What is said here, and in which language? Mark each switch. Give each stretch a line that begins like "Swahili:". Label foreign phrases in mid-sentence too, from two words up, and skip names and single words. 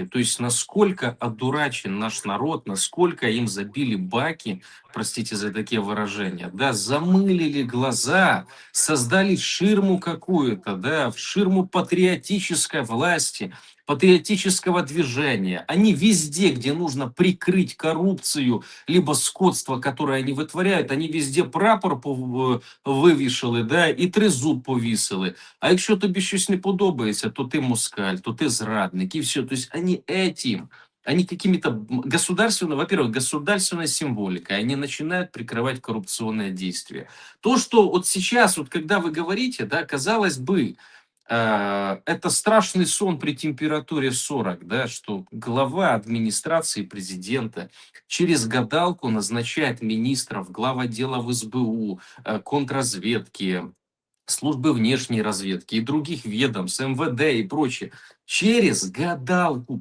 Russian: То есть, насколько одурачен наш народ, насколько им забили баки, простите за такие выражения, да, замылили глаза, создали ширму какую-то, да, в ширму патриотической власти, патриотического движения. Они везде, где нужно прикрыть коррупцию, либо скотство, которое они витворяють, они везде
Ukrainian: прапор вивішали,
Russian: да,
Ukrainian: і тризуб повісили. А якщо тобі щось не подобається, то ти москаль, то ти зрадник,
Russian: и все. То есть они этим, они какими-то государственной, во-первых, государственной символикой, они начинают прикрывать коррупционные действия. То, что вот сейчас, вот когда вы говорите, да, казалось бы, это страшный сон при температуре 40, да, что глава администрации президента через гадалку назначает министров, глав отдела в СБУ, контрразведки, службы внешней разведки и других ведомств, МВД и прочее, через гадалку.